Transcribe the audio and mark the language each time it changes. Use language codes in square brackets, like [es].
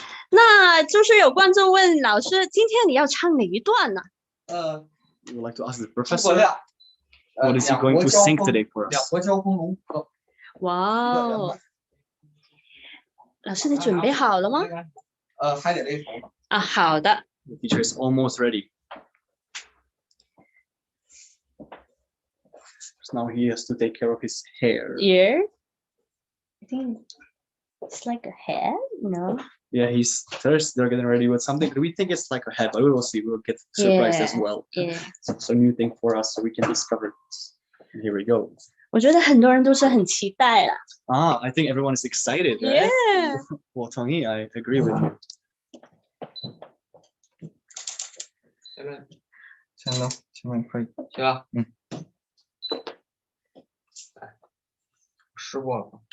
[zh] 那就是有观众问老师，今天你要唱哪一段呢 [en] ？You would like to ask the professor. What is he going to sing today for us? [zh] 两国交锋龙歌。哇哦！老师，你准备好了吗？还得勒头呢。好的。 [en] The teacher is almost ready. So now he has to take care of his hair. Yeah. I think it's like a hair, no? Yeah, he's first they're getting ready with something. We think it's like a head, but we will see. We'll get surprised as well. Yeah. So new thing for us, so we can discover this. And here we go. [zh] 我觉得很多人都是很期待啦。 [en] I think everyone is excited, right? Yeah. [zh] 我同意, [en] I agree with you. [zh] 前面可以。行吧？试过了。